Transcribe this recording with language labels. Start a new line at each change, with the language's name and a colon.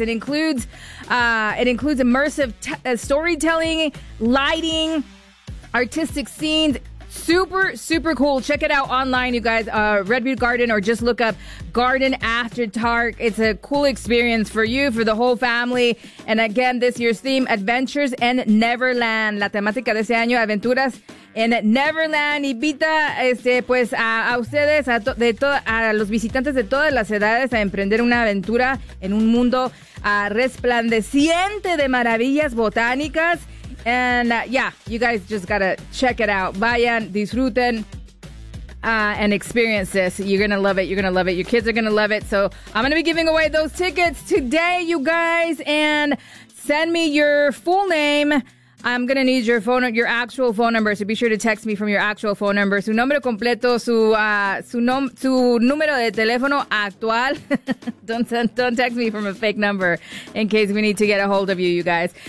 English: It includes immersive storytelling, lighting, artistic scenes. Super, super cool. Check it out online, you guys. Red Butte Garden, or just look up Garden After Dark. It's a cool experience for you, for the whole family. And again, this year's theme, Adventures in Neverland.
Spanish: La temática de este año, Aventuras en Neverland. Invita a ustedes, a los visitantes de todas las edades, a emprender una aventura en un mundo resplandeciente de maravillas botánicas.
English: And you guys just gotta check it out.
Spanish: Vayan, disfruten,
English: and experience this. You're gonna love it. You're gonna love it. Your kids are gonna love it. So I'm gonna be giving away those tickets today, you guys. And send me your full name. I'm gonna need your actual phone number. So be sure to text me from your actual phone number.
Spanish: Su nombre completo, su número de teléfono actual.
English: don't text me from a fake number in case we need to get a hold of you, you guys.